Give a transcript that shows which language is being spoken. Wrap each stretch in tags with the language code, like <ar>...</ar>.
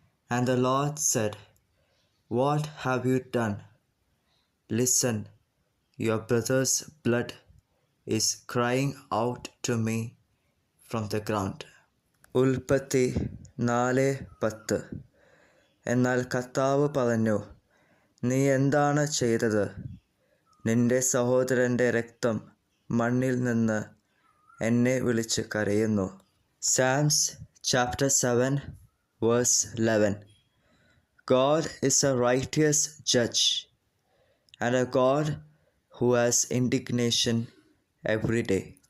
<en>And the Lord said, What have you done? Listen, your brother's blood is crying out to me from the ground.</en> <ml>ഉൽപ്പത്തി 4:10. എന്നാൽ കർത്താവ് പറഞ്ഞു, നീ എന്താണ് ചെയ്തത്? നിന്റെ സഹോദരൻ്റെ രക്തം മണ്ണിൽ നിന്ന് എന്നെ വിളിച്ച് കരയുന്നു.</ml> <en>Psalms chapter 7 verse 11. God is a righteous judge and a God who has indignation every day.</en>